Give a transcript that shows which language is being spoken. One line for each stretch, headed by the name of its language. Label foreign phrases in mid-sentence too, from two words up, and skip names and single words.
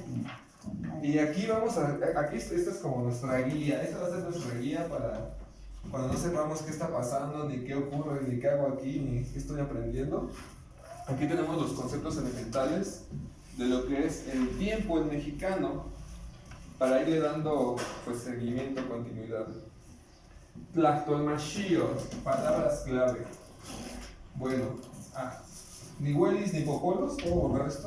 Spanish: Y aquí esta es como nuestra guía, esta va a ser nuestra guía para cuando no sepamos qué está pasando, ni qué ocurre, ni qué hago aquí, ni qué estoy aprendiendo. Aquí tenemos los conceptos elementales de lo que es el tiempo en mexicano para irle dando pues seguimiento, continuidad. Tlactolmachío, palabras clave. Bueno,
Nahuatl languages: ni huelis ni popolos,
Spanish: ¿puedo borrar esto?